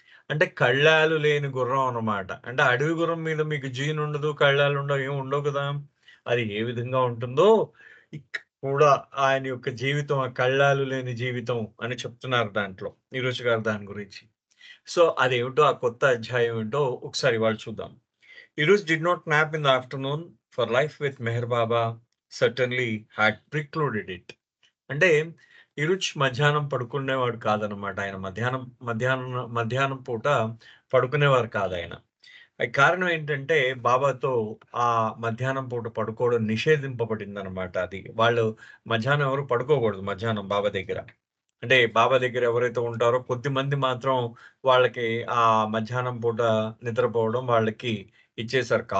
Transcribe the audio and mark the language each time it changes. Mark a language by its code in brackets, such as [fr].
[te] అంటే కళ్ళాలు లేని గుర్రం అనమాట. అంటే అడవి గుర్రం మీద మీకు జీనుండదు, కళ్ళాలుండవు, ఏమి ఉండవు కదా! అది ఏ విధంగా ఉంటుందో కూడా ఆయన యొక్క జీవితం ఆ కళ్ళాలు లేని జీవితం అని చెప్తున్నారు దాంట్లో. 'ఈరోజు' గారు దాని గురించి. సో, అదేమిటో ఆ కొత్త అధ్యాయం ఏంటో ఒకసారి ఇవాళ చూద్దాం. [en] 'ఈరోజు did not nap in the afternoon for life with Meher Baba certainly had precluded it.' [te] అంటే ఈరోజు మధ్యాహ్నం పడుకునేవాడు కాదనమాట. ఆయన మధ్యాహ్నం పూట పడుకునేవారు కాదాయన. కారణం ఏంటంటే బాబాతో మధ్యాహ్నం పూట పడుకోవడం నిషేధింపబడిందనమాట అది. వాళ్ళు మధ్యాహ్నం ఎవరు పడుకోకూడదు మధ్యాహ్నం బాబా దగ్గర. అంటే బాబా దగ్గర ఎవరైతే ఉంటారో కొద్దిమంది మాత్రం వాళ్ళకి మధ్యాహ్నం పూట నిద్రపోవడం వాళ్ళకి ఇచ్చేసారు.